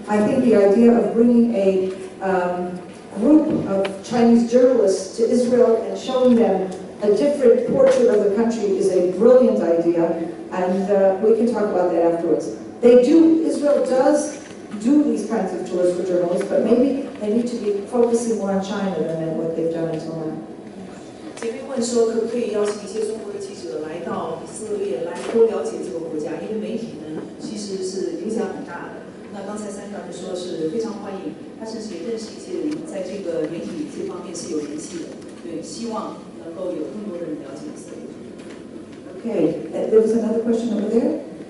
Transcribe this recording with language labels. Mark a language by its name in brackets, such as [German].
[English] I think the idea of bringing a group of Chinese journalists to Israel and showing them a different portrait of the country is a brilliant idea, and we can talk about that afterwards. Israel does do these kinds of tours for journalists, but maybe they need to be focusing more on China than what they've done until now. [Chinese] 姐妹问说，可不可以邀请一些中国的记者来到以色列，来多了解这个国家？因为媒体呢，其实是影响很大的。那刚才三长就说是非常欢迎，他甚至也认识一些人，在这个媒体这方面是有联系的。对，希望能够有更多的人了解以色列。 [English] Okay, there was another question over there.